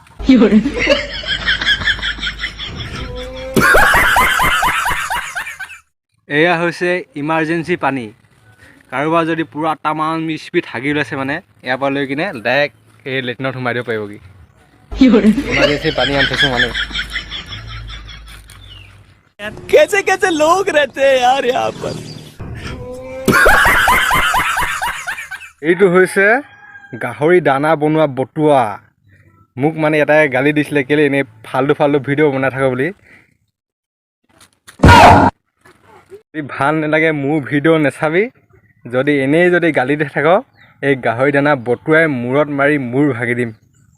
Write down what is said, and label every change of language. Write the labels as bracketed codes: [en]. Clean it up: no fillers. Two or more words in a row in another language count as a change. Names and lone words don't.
[as] এয়া হৈছে ইমাৰ্জেঞ্চি পানী কাৰোবাৰ যদি পূৰা তামান স্পীড হাগি লৈছে মানে ইয়াৰ পৰা লৈ কিনে ডাইৰেক্ট এই লেট্ৰিনত সোমাই দিব পাৰিবগৈ ইমাৰ্জেঞ্চি পানী আনি থৈছোঁ মানে [hi] कैसे कैसे लोग रहते हैं यार यहाँ पर [as] এইটো হৈছে গাহৰি দানা বনোৱা বটুৱা মোক মানে এটাই গালি দিছিলে কেলে এনেই ফাল্টু ভিডিঅ' বনাই থাকো বুলি ভাল নালাগে মোৰ ভিডিঅ' নাচাবি যদি এনেই গালি দি থাক এই গাহৰি দানা বটুৱাই মূৰত মাৰি মূৰ ভাগি দিম